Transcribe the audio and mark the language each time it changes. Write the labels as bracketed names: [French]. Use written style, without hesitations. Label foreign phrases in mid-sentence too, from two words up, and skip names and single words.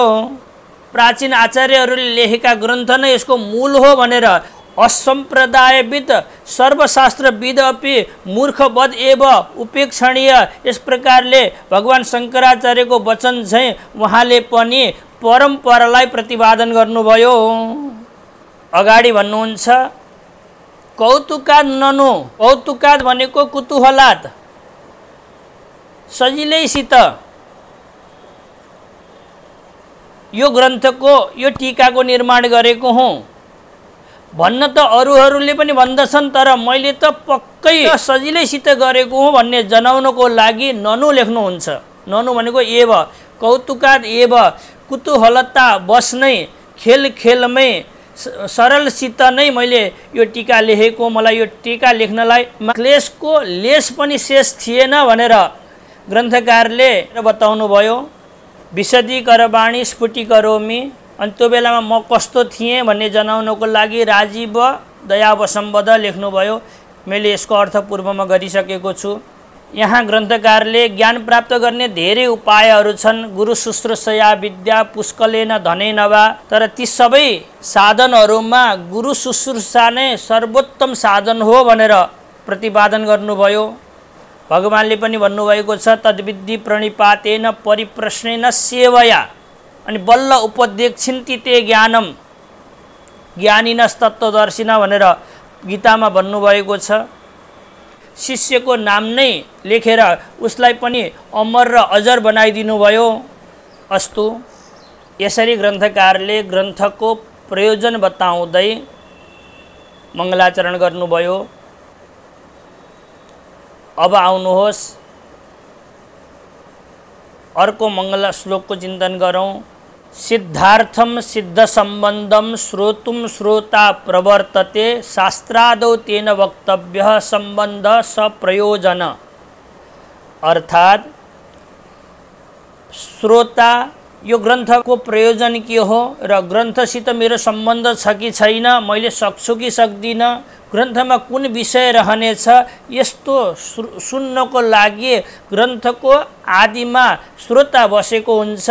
[Nepali] प्राचीन आचार्यहरूले लेखेका ग्रन्थ नै यसको मूल हो भनेर [Sanskrit] असम्प्रदायविद सर्वशास्त्रविद अपि मूर्खवद एव उपेक्षणीय [Nepali] यस प्रकारले भगवान शङ्कराचार्यको वचन चाहिँ उहाँले पनि परम्परालाई प्रतिपादन गर्नुभयो। अगाडि भन्नुहुन्छ [Sanskrit] कौतुकाद ननु, [Nepali] कौतुकाद भनेको कुतूहलाद, सजिलैसित यो ग्रन्थको यो टीकाको निर्माण गरेको हुँ भन्न त अरूहरूले पनि भन्दछन्, तर मैले त पक्कै सजिलैसित गरेको हुँ भन्ने जनाउनको लागि ननु लेख्नुहुन्छ। ननु भनेको एव, [Sanskrit] कौतुकाद एव, [Nepali] कुतूहलता बस्नै खेल खेलमै सरलसित नै मैले यो टीका लेखेको, मलाई यो टीका लेख्नलाई क्लेशको लेस पनि शेष थिएन भनेर ग्रन्थकारले बताउनु भयो। [Sanskrit] विशदीकरणवाणी स्फुटीकरोमि, [Nepali] अनि त्यो बेलामा म कस्तो थिएँ भन्ने जनाउनको लागि [Sanskrit] राजीव दयावसम्बद्ध [Nepali] लेख्नुभयो। मैले यसको अर्थ पूर्वमा गरिसकेको छु। यहाँ ग्रन्थकारले ज्ञान प्राप्त गर्ने धेरै उपायहरू छन्। [Sanskrit] गुरु शुश्रूषया विद्या पुष्कलेन धनेन वा, [Nepali] तर ती सबै साधनहरूमा गुरु शुश्रूषा नै सर्वोत्तम साधन हो भनेर प्रतिपादन गर्नुभयो। भगवानले पनि भन्नुभएको छ [Sanskrit] तद्विद्धि प्रणिपातेन परिप्रश्नेन सेवया, [Nepali] अनि बल्ल [Sanskrit] उपदेक्षिन्ति ते ज्ञानम ज्ञानिनस्तत्त्वदर्शिन [Nepali] भनेर गीतामा भन्नुभएको छ। शिष्यको नाम नै लेखेर उसलाई पनि अमर र अजर बनाइदिनु भयो। अस्तु, यसरी ग्रन्थकारले ग्रन्थको प्रयोजन बताउँदै मङ्गलाचरण गर्नुभयो। अब आउनुहोस् अर्को मङ्गला श्लोकको चिन्तन गरौँ। [Sanskrit] सिद्धार्थम सिद्ध सम्बन्धम श्रोतुम श्रोता प्रवर्तते शास्त्रादौ तेन वक्तव्यः सम्बन्ध सप्रयोजन। [Nepali] अर्थात् श्रोता यो ग्रन्थको प्रयोजन के हो र ग्रन्थसित मेरो सम्बन्ध छ कि छैन, मैले सक्छु कि सक्दिनँ, ग्रन्थमा कुन विषय रहनेछ, यस्तो सुन्नको लागि ग्रन्थको आदिमा श्रोता बसेको हुन्छ।